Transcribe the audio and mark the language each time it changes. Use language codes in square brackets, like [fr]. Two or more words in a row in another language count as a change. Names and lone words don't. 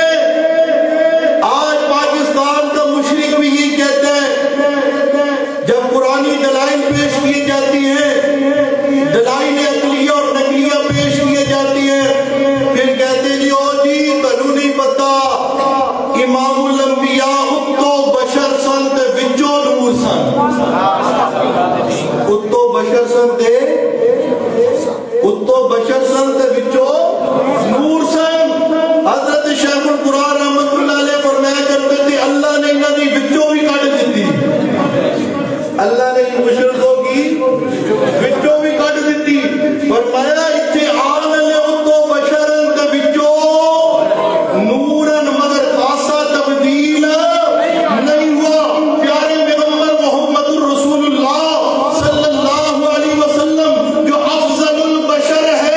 [ur] آج پاکستان کا مشرک بھی یہ کہتا ہے جب قرآنی دلائل پیش کی جاتی ہیں، دلائل عقلیہ اور نقلیہ پیش کی جاتی ہیں، پھر کہتے جی [pa] او جی تنو نہیں پتا امام الانبیاء اتو بشر سن تے وچو نور سن، اتو بشر سن تے اتو بشر سن تے وچو نور سن۔ [ur] حضرت شیخ القرآن [ar] رحمت اللہ علیہ [ur] فرمایا کرتے تھے اللہ نے [pa] انہاں دی وچوں بھی کٹ دیتی، [ur] اللہ نے مشرکوں کی [pa] وچوں بھی کٹ دیتی۔ فرمایا اتھے آن لے اتو بشرن تے وچوں نورن، [ur] مگر خاصہ تبدیل نہیں ہوا۔ پیارے پیغمبر محمد الرسول اللہ [ar] صلی اللہ علیہ وسلم [ur] جو [ar] افضل البشر